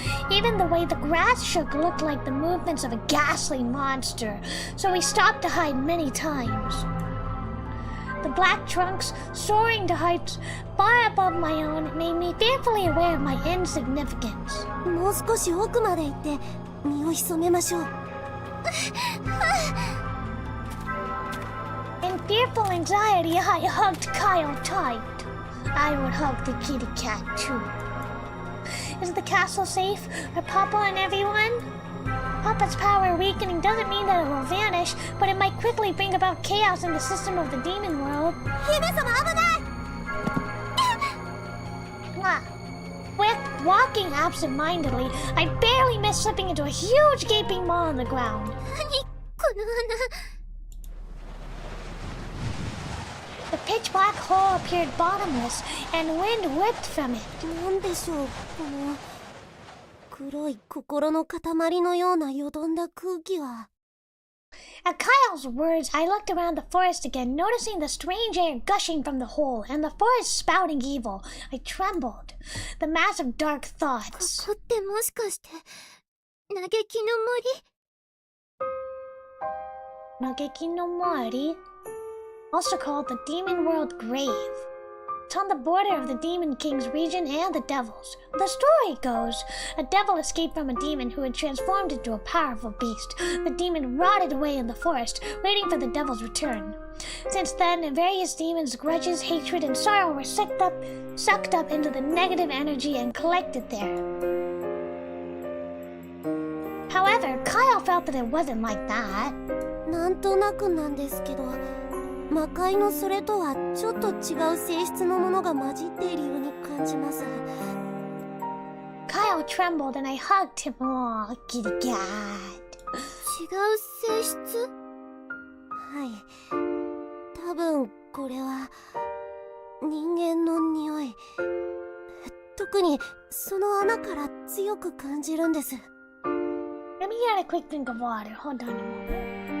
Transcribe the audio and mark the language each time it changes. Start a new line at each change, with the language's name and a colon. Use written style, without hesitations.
English: Even the way the grass shook looked like the movements of a ghastly monster, so we stopped to hide many times. The black trunks, soaring to heights far above my own, made me fearfully aware of my insignificance.
Japanese: もう少し奥まで行って身を潜めましょう。
English: In fearful anxiety, I hugged Kyle tight. I would hug the kitty cat too. Is the castle safe? Are Papa and everyone? Papa's power weakening doesn't mean that it will vanish, but it might quickly bring about chaos in the system of the demon world.
Japanese: 姫様危ない！
English: Walking absent-mindedly, I barely missed slipping into a huge gaping maw on the ground.
Japanese: 何この穴。
English: The pitch black hole appeared bottomless, and wind whipped from it.
Japanese: なんでしょうこの黒い心の塊のようなよどんだ空気は。
English: At Kyle's words, I looked around the forest again, noticing the strange air gushing from the hole and the forest spouting evil. I trembled. The mass of dark thoughts.
Japanese: ここってもしかして嘆きの森？
English: Nageki no Mori, also called the Demon World Grave. It's on the border of the Demon King's region and the Devil's. The story goes, a devil escaped from a demon who had transformed into a powerful beast. The demon rotted away in the forest, waiting for the devil's return. Since then, various demons' grudges, hatred, and sorrow were sucked up into the negative energy and collected there. However, Kyle felt that it wasn't like that.
Japanese: なんとなくなんですけど、魔界のそれとはちょっと違う性質のものが混じっているように感じます。
English: Kyle trembled and I hugged him. Aw, kitty cat.
Japanese: 違う性質？はい。多分これは人間の匂い。特にその穴から強く感じるんです。
English: Let me get a quick drink of water. Hold on a moment.